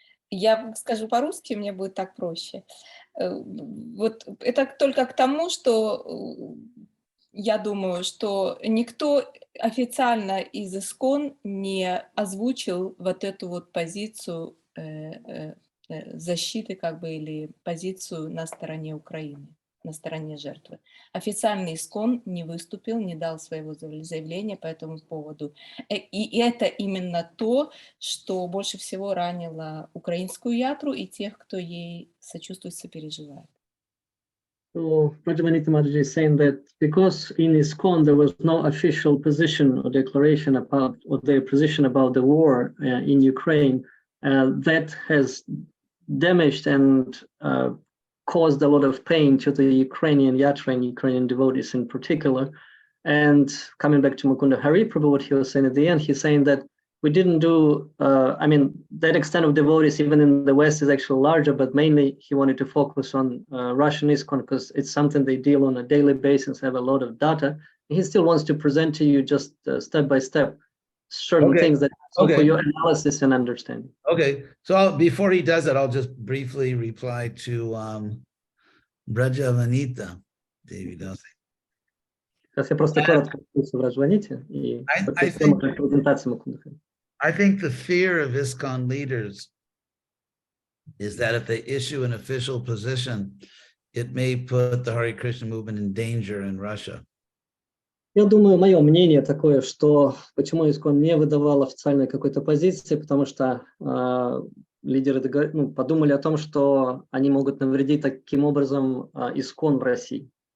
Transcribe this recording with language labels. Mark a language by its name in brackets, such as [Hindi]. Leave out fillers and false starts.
[Russian] Я скажу по-русски, мне будет так проще. Вот это только к тому, что я думаю, что никто официально из ИСККОН не озвучил вот эту вот позицию защиты, как бы, или позицию на стороне Украины, на стороне жертвы. Официальный ИСККОН не выступил, не дал своего заявления по этому поводу. И это именно то, что больше всего ранило украинскую ятру и тех, кто ей сочувствует, сопереживает. [English] So Rajamanita Maharaj is saying that because in ISKCON there was no official position or declaration about, or their position about the war in Ukraine, that has damaged and caused a lot of pain to the Ukrainian Yatra and Ukrainian devotees in particular. And coming back to Mukunda Hari Prabhu, what he was saying at the end, he's saying that we didn't do, I mean, that extent of devotees even in the West is actually larger, but mainly he wanted to focus on Russian ISKCON because it's something they deal on a daily basis, have a lot of data. He still wants to present to you just step by step certain things that for your analysis and understanding. Okay, so before he does that, I'll just briefly reply to Brajavanita, David. [Russian] Сейчас я просто коротко в Раджваните и презентации Мукунда Хари. [English] I think the fear of ISKCON leaders is that if they issue an official position, it may put the Hare Krishna movement in danger in Russia. [Russian] Я думаю, мое мнение такое, что почему ИСККОН не выдавал официальной какой-то позиции, потому что лидеры подумали о том, что они могут навредить таким образом ИСККОН в России.